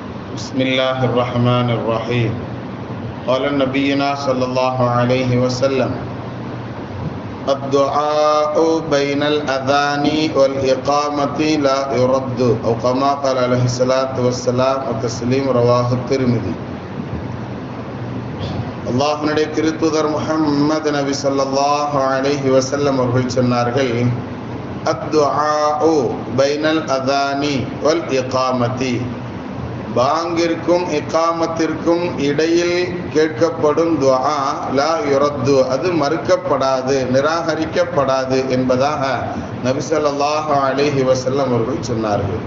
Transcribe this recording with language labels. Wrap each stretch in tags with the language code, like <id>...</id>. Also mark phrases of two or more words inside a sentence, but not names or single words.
<ar>بسم الله الرحمن الرحيم. قال نبينا صلى الله عليه وسلم: الدعاء بين الأذان والإقامة لا يرد، أو كما قال عليه الصلاة والسلام التسليم. رواه الترمذي.</ar> <ta>அல்லாஹ்வுடைய திருத்தூதர் முஹம்மது நபி</ta> <ar>صلى الله عليه وسلم</ar> <ta>அவர்கள் சொன்னார்கள்,</ta> <ar>الدعاء بين الأذان والإقامة,</ar> <ta>பாங்கிற்கும் இகாமத்திற்கும் இடையில் கேட்கப்படும் துஆ</ta> <ar>لا يرد,</ar> <ta>அது மறுக்கப்படாது, நிராகரிக்கப்படாது என்பதாக நபி</ta> <ar>صلى الله عليه وسلم</ar> <ta>அவர்கள் சொன்னார்கள்.</ta>